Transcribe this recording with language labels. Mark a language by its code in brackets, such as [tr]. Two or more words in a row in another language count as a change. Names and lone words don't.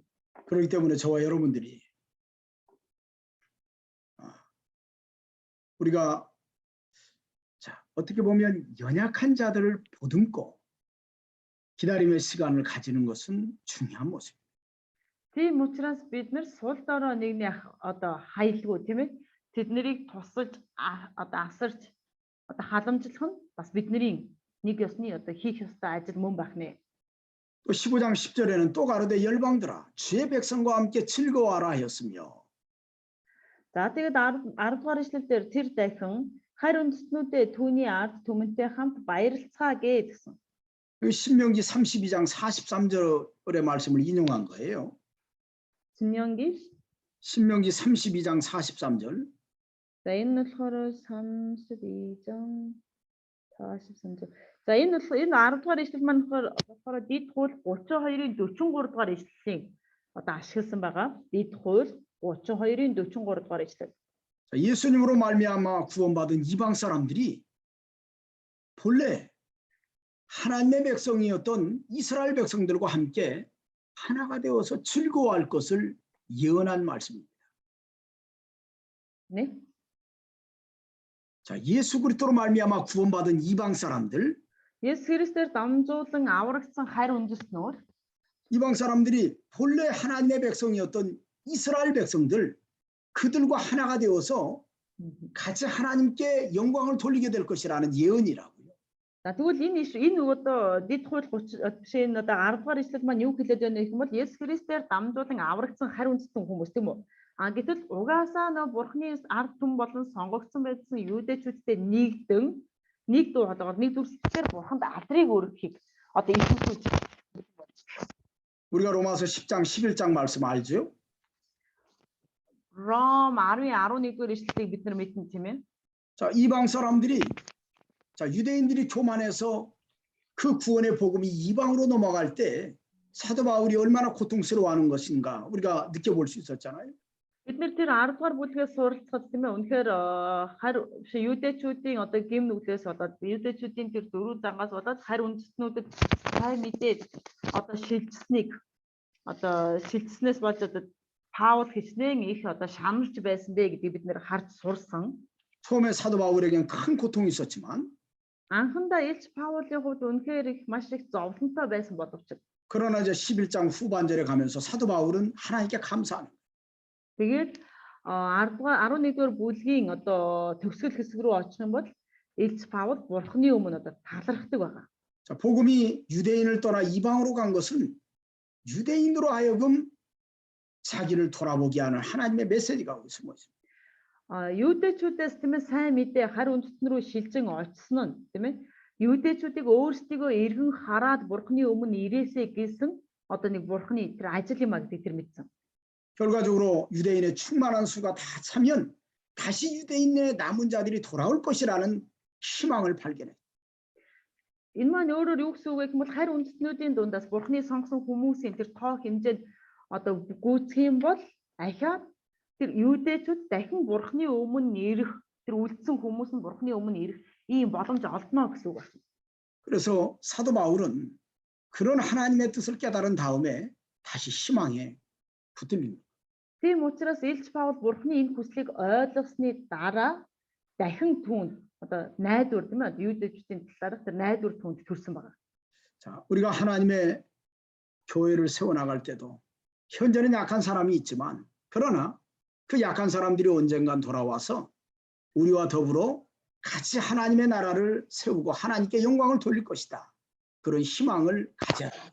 [ko] 그렇기 때문에 저와 여러분들이 우리가 자, 어떻게 보면 연약한 자들을 보듬고 기다림의 시간을 가지는 것은 중요한 모습입니다. [mn] Тийм учраас бид нар сул дорой нэгний одоо хаялгүй тийм ээ тэднийг тусалж одоо асарч одоо халамжлах нь бас бидний нэг ёсны одоо хийх ёстой ажил мөн байх нэ. [ko] 또 15장 10절에는 또 가로되 열방들아 주의 백성과 함께 즐거워하라 하였으며 [mn] За тэгээд 10 дугаар ишлэлдэр тэр дахин харь үндэстнүүдээ түүний ард түмэнтэй хамт баярлцгаая гэсэн. [ko] 그 신명기 32장 43절의 말씀을 인용한 거예요. 신명기 신명기 32장 43절. [mn] За энэ нь болохоор 32-장 43. За энэ бол энэ 10 дугаар ишлэл маань болохоор дид хууль 32-ын 43 дугаар ишлэлийг одоо ашигласан байгаа. Дид хууль 32-ын 43 дугаар ишлэл. [ko] 예수님으로 말미암아 구원받은 이방 사람들이 본래 하나님의 백성이었던 이스라엘 백성들과 함께 하나가 되어서 즐거워할 것을 예언한 말씀입니다. 네. 자, 예수 그리스도로 말미암아 구원받은 이방 사람들, [mn] Есүс Христээр дамжуулан аврагдсан харь үндэстнүүд [ko] 이방 사람들이 본래 하나님의 백성이었던 이스라엘 백성들, 그들과 하나가 되어서 같이 하나님께 영광을 돌리게 될 것이라는 예언이라고요. [mn] За тэгвэл энэ одоо дид хууль 30 биш энэ одоо 10 дугаар ишлэл маань юу хэлээд байна гэх юм бол Есүс Христээр дамжуулан аврагдсан харь үндэстэн хүмүүс тийм үү? А гэтэл угаасаа нөө Бурхны ард түмэн болон сонгогдсон байсан юудэчүүдтэй нэг дуу хоолойгоор нэг дүрслэлээр Бурханд алдрыг өргөхийг одоо илүүхүүлж [ko] 우리가 로마서 10장 11장 말씀 알죠? [mn] Ром 10-ийн 11-р ишлэлийг бид нар мэднэ тийм ээ. [ko] 자, 이방 사람들이 자, 유대인들이 교만해서 그 구원의 복음이 이방으로 넘어갈 때 사도 바울이 얼마나 고통스러워하는 것인가 우리가 느껴볼 수 있었잖아요. [mn] Бид нэр тэр 10 дугаар бүлгээс суралцахад тийм ээ үнэхээр харь юудэчүүдийн одоо гим нүглээс болоод юудэчүүдийн тэр дөрөв зангаас болоод харь үндэстнүүдэд сайн мэдээд одоо шилжснээс болж одоо Паул хичнээн их одоо шанарч байсан бэ гэдгийг бид нэр харж сурсан. [ko] 처음에 사도 바울에겐 큰 고통이 있었지만 [mn] Анхандаа Илч Паулын хувьд үнэхээр их маш их зовлонтой байсан боловч [ko] 그러나 이제 11장 후반절에 가면서 사도 바울은 하나님께 감사하는 거예요. [mn] тэгээд 11-р бүлгийн одоо төгсгөл хэсэг рүү очих юм бол Илч Паул Бурхны өмнө одоо талархдаг байгаа. [ko] 자, 복음이 유대인을 떠나 이방으로 간 것은 유대인으로 하여금 자기를 돌아보게 하는 하나님의 메시지가 거기 숨어 있습니다. [mn] Юудэчүүдээс тийм ээ сайн мэдээ харь үндэстэн рүү шилжин очсон нь тийм ээ юудэчүүдийг өөрсдийгөө эргэн хараад Бурхны өмнө ирээсэй гэсэн одоо нэг Бурхны тэр ажил юм а гэдэг тэр мэдсэн. [ko] 결과적으로 유대인의 충만한 수가 다 차면 다시 유대인의 남은 자들이 돌아올 것이라는 희망을 발견해. [mn] Энэ маань өөрөөр юу гэсэн үг вэ гэвэл харь үндэстнүүдийн дундаас Бурхны сонгосон хүмүүсийн тэр тоо хэмжээнд одоо гүйцэх юм бол ахаад тэр юудэчүүд дахин Бурхны өмнө ирэх тэр үлдсэн хүмүүс нь Бурхны өмнө ирэх ийм боломж олдно гэсэн үг байна. [ko] 그래서 사도 바울은 그런 하나님의 뜻을 깨달은 다음에 다시 희망에 붙듭니다. [mn] Тийм учраас Илч Паул Бурхны энэ хүслийг ойлгосны дараа дахин түүнд одоо найдвар тийм ээ юудэчүүдийн талаарх тэр найдвар түүнд төрсэн байна. [ko] 자, 우리가 하나님의 교회를 세워나갈 때도 현재는 약한 사람이 있지만 그러나 그 약한 사람들이 언젠간 돌아와서 우리와 더불어 같이 하나님의 나라를 세우고 하나님께 영광을 돌릴 것이다. 그런 희망을 가져야 합니다.